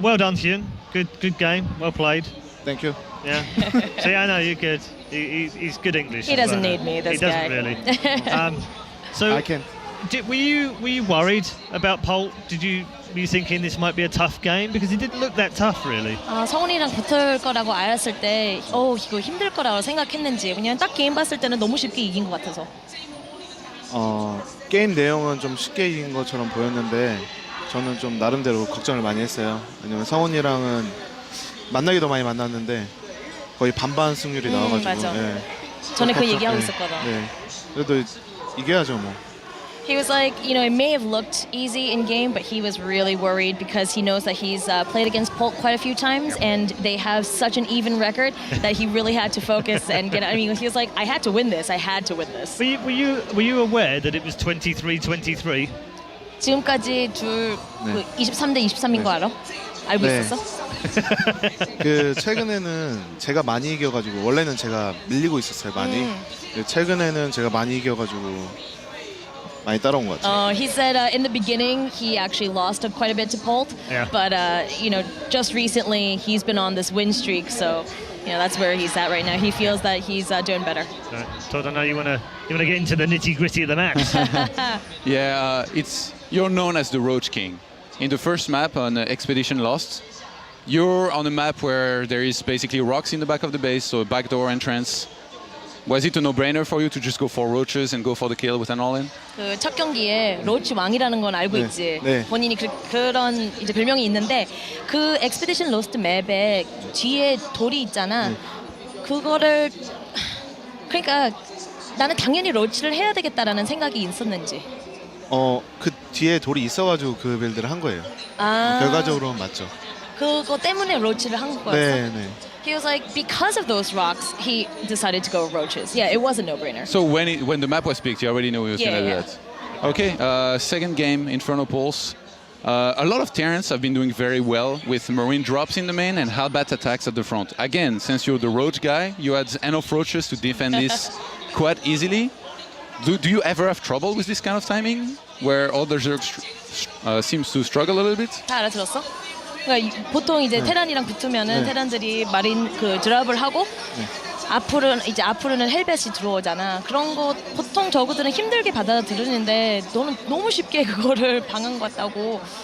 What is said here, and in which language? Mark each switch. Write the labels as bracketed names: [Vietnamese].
[English] Well done, HyuN. Good game. Well played. Thank you. Yeah. See, I know you're good. He's good English. He doesn't need me. This guy. He doesn't really. So I can. Were you worried about Polt? Were you thinking this might be a tough game? Because he didn't look that tough, really. [Korean] 성훈이랑 붙을 거라고 알았을 때, 이거 힘들 거라고 생각했는지, 그냥 딱 게임 봤을 때는 너무 쉽게 이긴 것 같아서. 게임 내용은 좀 쉽게 이긴 것처럼 보였는데 저는 좀 나름대로 걱정을 많이 했어요. 왜냐면 성훈이랑은 만나기도 많이 만났는데 거의 반반 승률이 나와가지고. 맞아. 전에 그 얘기하고 있었거든. 네. 그래도 이겨야죠 뭐. [English] He was like, it may have looked easy in game, but he was really worried because he knows that he's played against Polt quite a few times, and they have such an even record that he really had to focus and get. I mean, he was like, I had to win this. I had to win this. Were you aware that it was 23-23? [Korean] 지금까지 둘 23대 23인 거 알아? 알고 있었어? 그 최근에는 제가 많이 이겨가지고 원래는 제가 밀리고 있었어요 많이. 최근에는 제가 많이 이겨가지고. 많이 따라온 것 같아요. [English] He said in the beginning he actually lost quite a bit to Polt, but just recently he's been on this win streak, so that's where he's at right now. He feels that he's doing better. Right. Todd, I know you wanna get into the nitty gritty of the match. Yeah, you're known as the Roach King. In the first map on Expedition Lost, you're on a map where there is basically rocks in the back of the base, so a backdoor entrance. Was it a no-brainer for you to just go for roaches and go for the kill with an all-in? [Korean] 그 첫 경기에 로치 왕이라는 건 알고 네, 있지. 네. 본인이 그런 이제 별명이 있는데 그 엑스피디션 로스트 맵에 뒤에 돌이 있잖아. 그거를 그러니까 나는 당연히 로치를 해야 되겠다라는 생각이 있었는지. 그 뒤에 돌이 있어가지고 그 빌드를 한 거예요. 결과적으로는 맞죠. 그거 때문에 로치를 한 거였어. 네. [English] He was like, because of those rocks, he decided to go roaches. Yeah, it was a no-brainer. So when the map was picked, you already knew he was Yeah, going to do yeah. that. Okay, second game, Inferno Pulse. A lot of Terrans have been doing very well with Marine drops in the main and Hellbat attacks at the front. Again, since you're the Roach guy, you had enough roaches to defend this quite easily. Do you ever have trouble with this kind of timing, where others seems to struggle a little bit? [Korean] 다 알아들었어? 그러니까 보통 이제 테란이랑 붙으면은 테란들이 마린 그 드랍을 하고 앞으로는 헬벳이 들어오잖아. 그런 거 보통 저그들은 힘들게 받아들이는데 너는 너무 쉽게 그거를 방한 것 같다고.